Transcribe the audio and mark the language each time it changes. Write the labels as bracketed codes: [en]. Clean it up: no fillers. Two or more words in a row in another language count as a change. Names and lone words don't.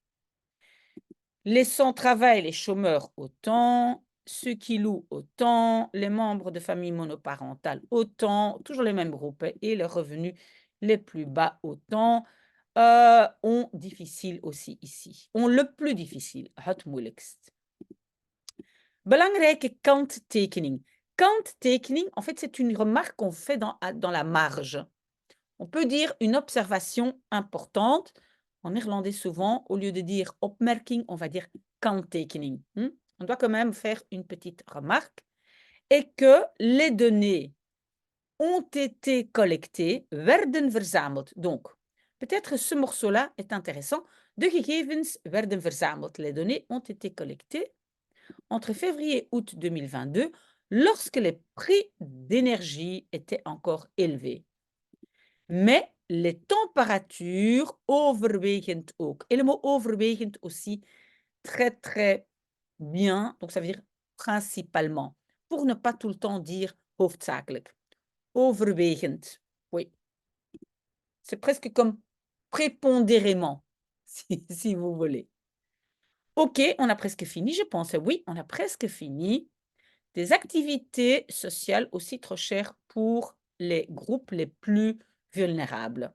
[fr] Les sans-travail, les chômeurs, autant. Ceux qui louent, autant. Les membres de familles monoparentales, autant. Toujours les mêmes groupes et les revenus les plus bas, autant. Ont difficile aussi ici. Ont le plus difficile, [nl] het moeilijkst. Belangrijke kanttekening. [fr] Kanttekening, en fait, c'est une remarque qu'on fait dans la marge. On peut dire une observation importante. En néerlandais, souvent, au lieu de dire opmerking, on va dire kanttekening. On doit quand même faire une petite remarque. Et que les données ont été collectées, [nl] werden verzameld. [fr] Donc, peut-être ce morceau-là est intéressant. [nl] De gegevens werden verzameld. [fr] Les données ont été collectées entre février et août 2022, lorsque les prix d'énergie étaient encore élevés. Mais les températures [nl] overwegend ook. [fr] Et le mot overwegend aussi, très très bien. Donc ça veut dire principalement. Pour ne pas tout le temps dire hoofdzakelijk. Overwegend, oui. C'est presque comme prépondérément, si vous voulez. OK, on a presque fini, je pense. Oui, on a presque fini. Des activités sociales aussi trop chères pour les groupes les plus vulnérables.